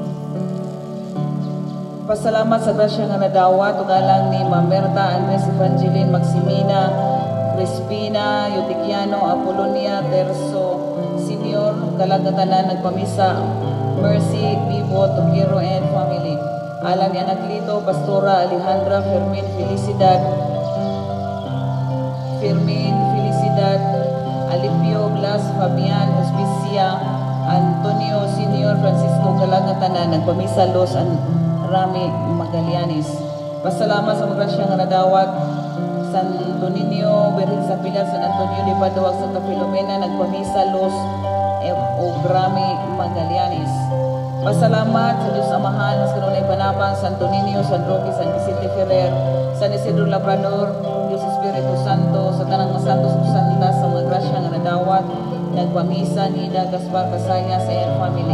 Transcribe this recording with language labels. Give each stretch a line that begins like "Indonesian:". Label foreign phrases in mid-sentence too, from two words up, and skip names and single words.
Cebuano: Pasalamat sa grasya nga nadawa, tugalang ni Mamerta Andres Evangeline Maximina, Crispina Yutiquiano, Apolonia Terso Senior, kalagatanan nagpamisa Mercy Vivo Tukiro
English: and family.
Cebuano: Alang ni Anak Lito, Pastora Alejandra Fermin Felicidad, Alipio Blas Fabian Hospicia, Antonio Senior Francisco Kalangatanan, nagpamisa Los Rami Magallanes. Pasalamat sa mga grasya nga nadawat Santo Niño, Berhin sa Pilar, San Antonio de Padua, Santa Filomena, nagpamisa Los Rami Magallanes. Pasalamat sa Diyos Amahan, sa kanunay panapang, Santo Niño, San Roque, San Vicente Ferrer, San Isidro Labrador, Diyos Espiritu Santo, sa tanang mga santos o santas, sa mga grasya nga nadawat, nagpamisa, Nida, Gaspar, Casaya, sa iyang family.